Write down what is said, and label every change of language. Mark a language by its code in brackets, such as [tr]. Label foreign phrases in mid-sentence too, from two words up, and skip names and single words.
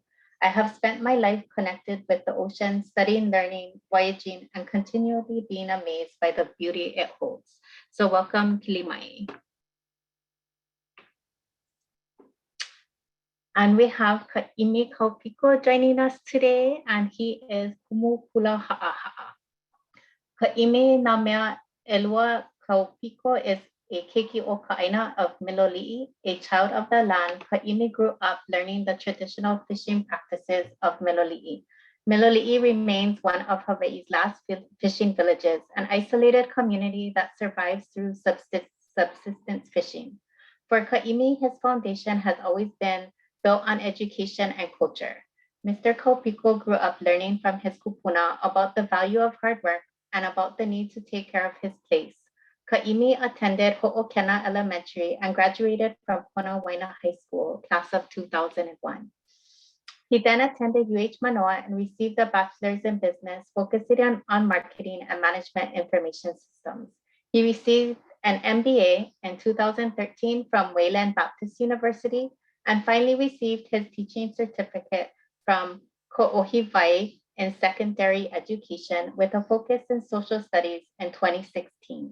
[en] I have spent my life connected with the ocean, studying, learning, voyaging, and continually being amazed by the beauty it holds. So welcome, Kilimai. And we have Kaʻimi Kaupiko joining us today, and he is Kumukula Ha'aha'a. Kaʻimi na mea Elua Kaupiko is a [haw] keiki o Kaʻū [en] of Miloliʻi, a child of the land. Kaʻimi grew up learning the traditional fishing practices of Miloliʻi. Miloliʻi remains one of Hawaii's last fishing villages, an isolated community that survives through subsistence fishing. For Kaʻimi, his foundation has always been built on education and culture. Mr. Kaupiko grew up learning from his kupuna about the value of hard work and about the need to take care of his place. Kaʻimi attended Ho'okena Elementary and graduated from Kona Waina High School, class of 2001. He then attended UH Manoa and received a bachelor's in business, focusing on marketing and management information systems. He received an MBA in 2013 from Wayland Baptist University, and finally received his teaching certificate from Ko'ohiwai in secondary education with a focus in social studies in 2016.